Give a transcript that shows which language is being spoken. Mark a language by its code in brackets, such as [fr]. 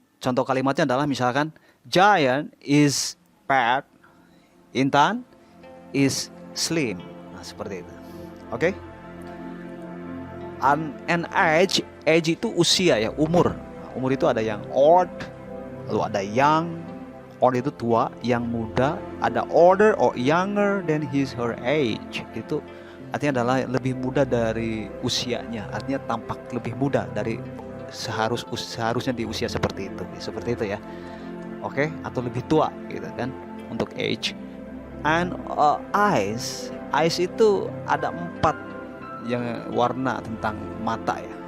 [id] Contoh kalimatnya adalah misalkan [en] Giant is fat, Intan is slim. [id] Nah, seperti itu. Oke. An age itu usia ya, umur. Umur itu ada yang old, lalu ada young. Old itu tua, yang muda. Ada [en] older or younger than her age. [id] Itu artinya adalah lebih muda dari usianya. Artinya tampak lebih muda dari seharusnya di usia seperti itu. Seperti itu ya. Oke, atau lebih tua gitu kan untuk age. And eyes itu ada 4 yang warna tentang mata ya.